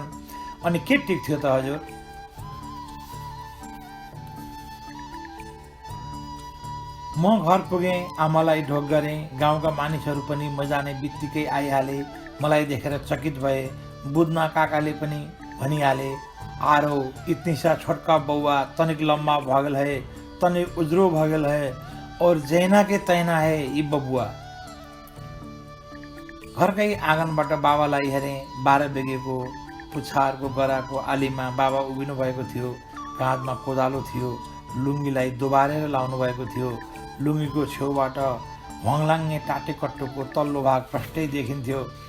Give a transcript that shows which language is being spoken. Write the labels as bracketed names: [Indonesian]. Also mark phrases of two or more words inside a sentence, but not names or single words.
[Nepali] अनि के टिक थियो त हजुर? म घर पुगेँ, आमालाई ढोक गरेँ। गाउँका मानिसहरू पनि म जाने बित्तिकै आइहाले। मलाई देखेर चकित भए। बुझ्न काकाले पनि भनिहाले, [Maithili] आरो इतनी सा छोटका बउआ, तनिक लम्बा भगल है, तनिक उज्रो भगल है, और जैना के तैना है ये बबुआ। [Nepali] घरकै आँगनबाट बाबालाई हेरेँ। 12 बेगेको पुछारको गराको आलीमा बाबा उभिनु भएको थियो। काँधमा कोदालो थियो। लुङ्गीलाई दोबारेर लाउनु भएको थियो। लुङ्गीको छेउबाट हवाङ्लाङ्गे टाटेकट्टुको तल्लो भाग प्रष्टै देखिन्थ्यो।